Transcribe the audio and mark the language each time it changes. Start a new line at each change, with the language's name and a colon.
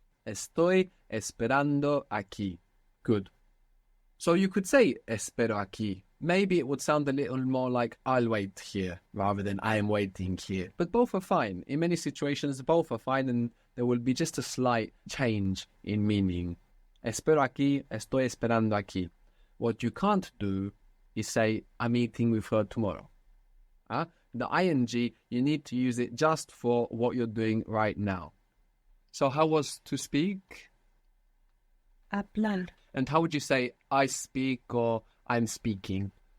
Spanish: Estoy esperando aquí. Good.
English: So you could say
Spanish: espero aquí.
English: Maybe it would sound a little more like I'll wait here rather than I'm waiting here. But both are fine. In many situations, both are fine and there will be just a slight change in meaning.
Spanish: Espero aquí, estoy esperando aquí.
English: What you can't do is say I'm eating with her tomorrow. The ing, you need to use it just for what you're doing right now. So how was to speak?
Spanish: Hablar.
English: And how would you say I speak or I'm speaking?